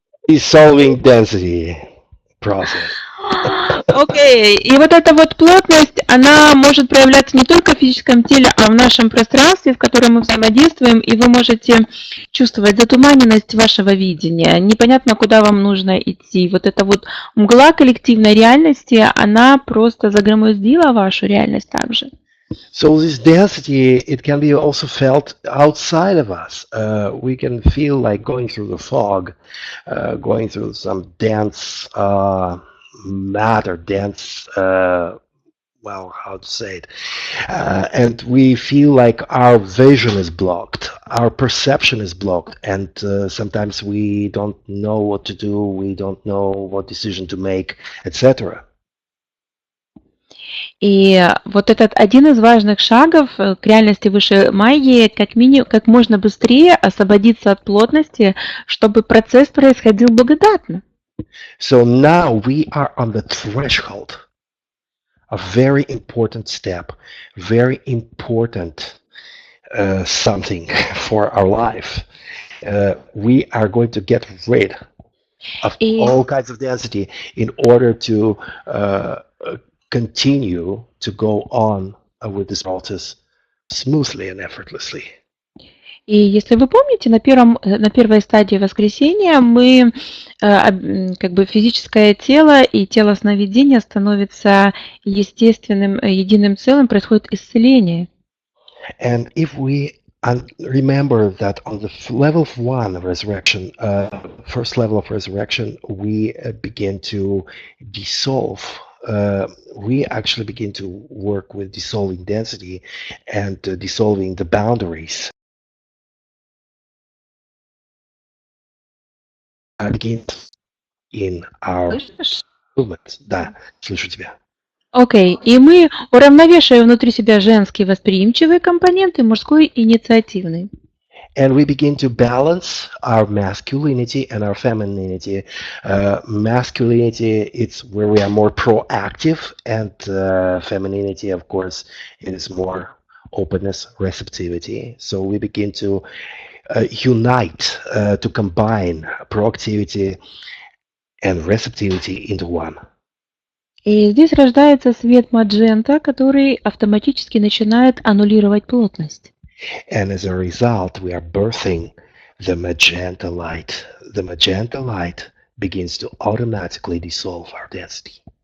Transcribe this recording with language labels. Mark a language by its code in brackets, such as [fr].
[en] Dissolving density process. [ru] Окей. И вот эта вот плотность, она может проявляться не только в физическом теле, а в нашем пространстве, в котором мы взаимодействуем, и вы можете чувствовать затуманенность вашего видения. Непонятно, куда вам нужно идти. Вот эта вот мгла коллективной реальности, она просто загромоздила вашу реальность также. [en] So this density, it can be also felt outside of us. We can feel like going through the fog, going through some dense matter, dense, well, how to say it, and we feel like our vision is blocked, our perception is blocked, and sometimes we don't know what to do, we don't know what decision to make, etc. [ru] И вот этот один из важных шагов к реальности высшей магии, как можно быстрее освободиться от плотности, чтобы процесс происходил благодатно. [en] So now we are on the threshold, a very important step, very important something for our life. We are going to get rid of all kinds of density in order to continue to go on with this process smoothly and effortlessly. [ru] И если вы помните, на первой стадии воскресения мы, как бы физическое тело и тело сновидения становится естественным, единым целым, происходит исцеление. [en] And if we remember that on the level of one of resurrection, first level of resurrection, we begin to dissolve. We actually begin to work with dissolving density and dissolving the boundaries. Begins in our movement. [ru] Да, слышу тебя. Окей, и мы уравновешиваем внутри себя женский восприимчивый компонент и мужской инициативный. [en] And we begin to balance our masculinity and our femininity. Masculinity, it's where we are more proactive, and femininity, of course, is more openness, receptivity. So we begin to unite, to combine proactivity and receptivity into one. [ru] И здесь рождается свет маджента, который автоматически начинает аннулировать плотность. [en] And as a result, we are birthing the magenta light. The magenta light begins to automatically dissolve our density.